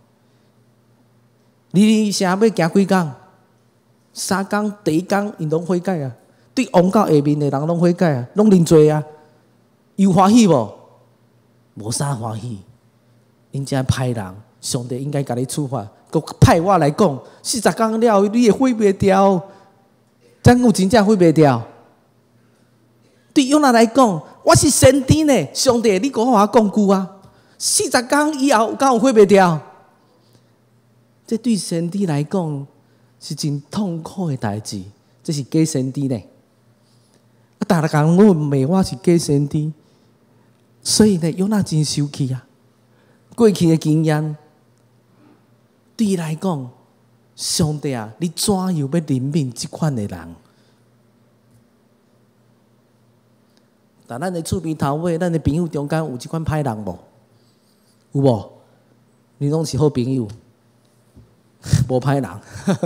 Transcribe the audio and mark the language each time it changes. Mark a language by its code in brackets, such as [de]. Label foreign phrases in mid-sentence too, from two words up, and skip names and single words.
[nan] 尼尼微城要行几工？3天，第1天因拢悔改啊，对王到下面的人拢悔改啊，拢认罪啊，有欢喜无？无啥欢喜，因真歹人，上帝应该甲你处罚。佮派我来讲，40天了后，你会毁灭掉，真有真正毁灭掉。对约拿来讲，我是先知呢，上帝，你讲我讲句啊，40天以后敢有毁灭掉？这对先知来讲是真痛苦的代志，这是假先知呢。啊，大家讲我骂我是假先知，所以呢，约拿真生气啊。过去的经验。对伊来讲，上帝啊，你怎样要怜悯这款的人？但咱的厝边头尾，咱的朋友中间有这款歹人无？有无？你拢是好朋友，无歹人。